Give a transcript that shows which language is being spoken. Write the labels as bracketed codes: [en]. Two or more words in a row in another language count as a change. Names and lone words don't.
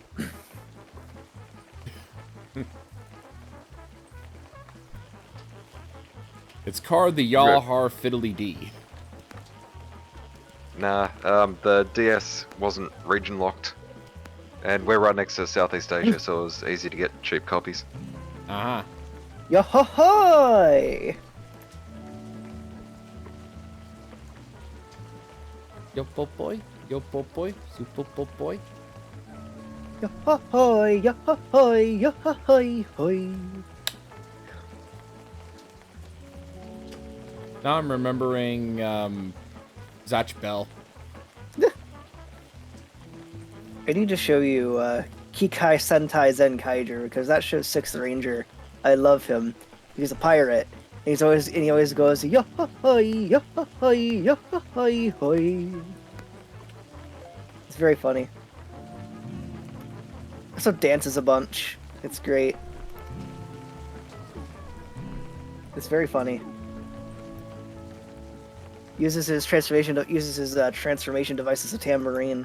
[en] It's called the Yalhar Fiddly D. Nah, the DS wasn't region locked. And we're right next to Southeast Asia, so it was easy to get cheap copies. Uh-huh. Yo-ho-hoy! Yo po boy, super po boy. Yo-ho-hoy, yo-ho-hoy, yo-ho-hoy, hoy. Now I'm remembering Zatch Bell. I need to show you Kikai Sentai Zenkaiger because that shows 6th Ranger. I love him. He's a pirate. And he always goes yo-ho-hoy, yo-ho-hoy, yo-ho-hoy, hoy. It's very funny. Also dances a bunch. It's great. It's very funny. Uses his transformation device as a tambourine.